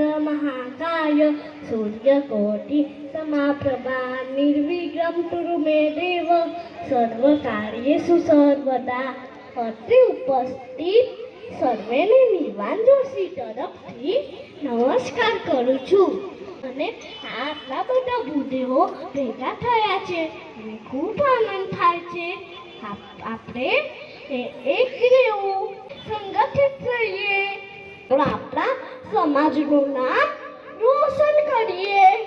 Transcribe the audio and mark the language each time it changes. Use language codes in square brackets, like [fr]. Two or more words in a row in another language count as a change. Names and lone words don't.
[sa] महाकाय सूर्यकोटि समाप्रभा निर्विघ्नं कुरु मे देव सर्वकार्येषु सर्वदा અત્રે [gu] ઉપસ્થિત સર્વેને નિવાન જોશી તરફથી નમસ્કાર કરું છું અને આટલા બધા ભૂદેવો ભેગા થયા છે અને ખૂબ આનંદ થાય છે આપણે એક રહેવું સંગઠિત રહીએ પણ આપણા સમાજનું નામ રોશન કરીએ